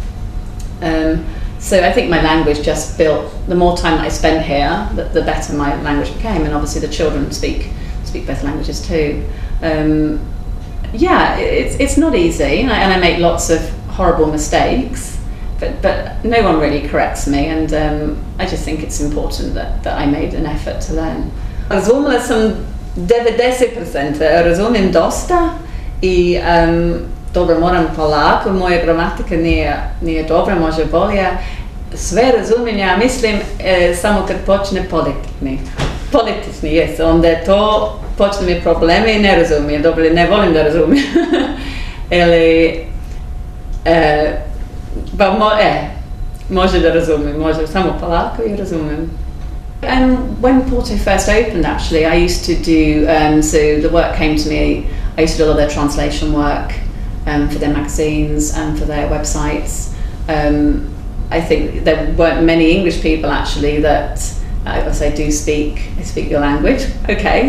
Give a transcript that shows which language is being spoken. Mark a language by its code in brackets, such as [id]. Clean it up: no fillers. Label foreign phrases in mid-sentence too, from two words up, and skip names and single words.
[en] So I think my language just built. The more time that I spent here, the better my language became, and obviously the children speak both languages too. It's not easy, and I make lots of horrible mistakes, but no one really corrects me, and I just think it's important that I made an effort to learn. [bs] Razumela sam 90%, razumiem dosta i dobro, moram polako, moja gramatika nije dobra, može bolje. Sve razumijem, ja mislim, samo kad počne politični, jes, onda je to, počne mi probleme i ne razumijem, dobro, ne volim da razumijem. Može da razumijem, može samo polako i razumijem. [en] And when Porto first opened, actually, I used to do, so the work came to me, I used to do a lot of their translation work for their magazines and for their websites. I think there weren't many English people actually that, as I speak your language, okay.